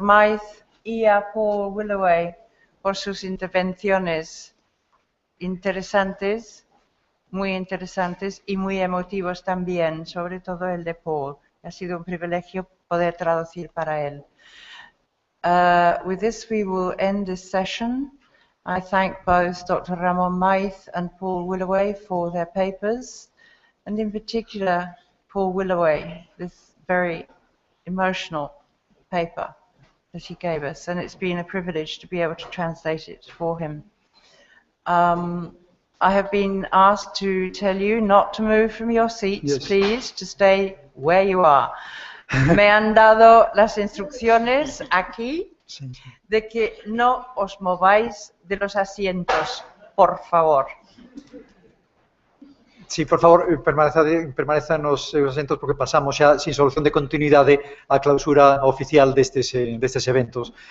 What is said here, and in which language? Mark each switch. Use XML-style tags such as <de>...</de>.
<es>Myth y a Paul Willoway por sus intervenciones interesantes, muy interesantes y muy emotivos también, sobre todo el de Paul. Ha sido un privilegio poder traducir para él.</es> <en>With this we will end this session. I thank both Dr. Ramon Myth and Paul Willoway for their papers, and in particular Paul Willoway, this very emotional paper. that he gave us, and it's been a privilege to be able to translate it for him. I have been asked to tell you not to move from your seats, please, to stay where you are.</en> <es>Me han dado las instrucciones aquí de que no os mováis de los asientos, por favor. Sí, por favor, permanezcan</es> <gl>nos asientos porque pasamos xa sin solución de continuidade a clausura oficial destes eventos.</gl>